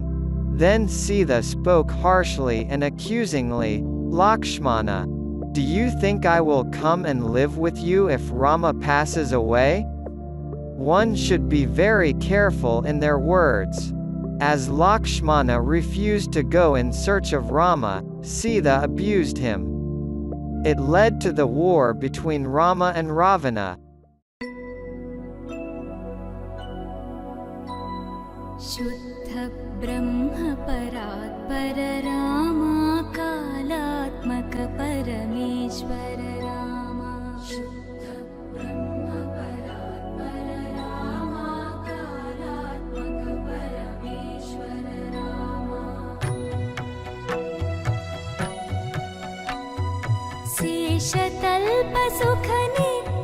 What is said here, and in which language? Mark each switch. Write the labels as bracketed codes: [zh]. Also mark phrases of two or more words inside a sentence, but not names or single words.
[en] Then Sita spoke harshly and accusingly, "Lakshmana, do you think I will come and live with you if Rama passes away?" One should be very careful in their words. As Lakshmana refused to go in search of Rama, Sita abused him. It led to the war between Rama and Ravana. [sa] शुद्ध ब्रह्म परात्पर रामा कालात्मक परमेश्वर रामा शुद्ध ब्रह्म परात्पर रामा कालात्मक परमेश्वर रामा शेषतल्प सुखने